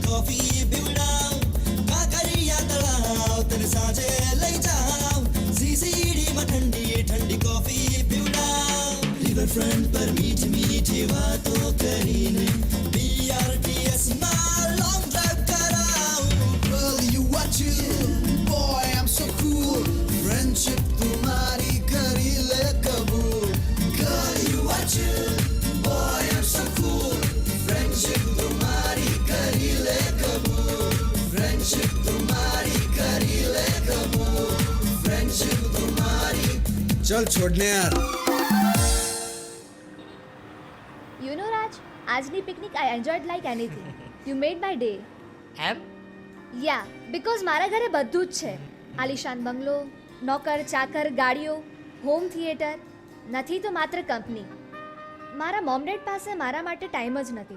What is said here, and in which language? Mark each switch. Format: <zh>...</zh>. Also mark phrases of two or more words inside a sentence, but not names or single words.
<gu>કોફી પીવડાવ કાંકરિયા તળાવ તને સાંજે લઈ જાઉં સીસીડીમાં ઠંડી ઠંડી કોફી પીવડાવ રિવરફ્રન્ટ પર મીઠી મીઠી વાતો કરીને BRTS માં</gu> <en>long drive</en> <gu>કરાવું</gu> <en>Girl, you are chill. Boy, I'm so cool.</en> <hi>Friendship तुम्हारी करी ले कबूल.</hi> <en>Girl, you are chill. Boy, I'm so cool.</en> <hi>Friendship तुम्हारी करी ले कबूल. Friendship तुम्हारी करी ले कबूल. Friendship तुम्हारी. चल छोड़ने यार.</hi> <en>You know Raj,</en> <gu>આજની પિકનિક</gu> <en>I enjoyed like anything. You made my day. એમ Ya, because</en> <gu>મારા ઘરે બધું જ છે. આલિશાન બંગલો, નોકર ચાકર, ગાડીઓ,</gu> <en>home theatre.</en> <gu>નથી તો માત્ર કંપની. મારા</gu> <en>mom dad</en> <gu>પાસે મારા માટે ટાઈમ જ નથી.</gu>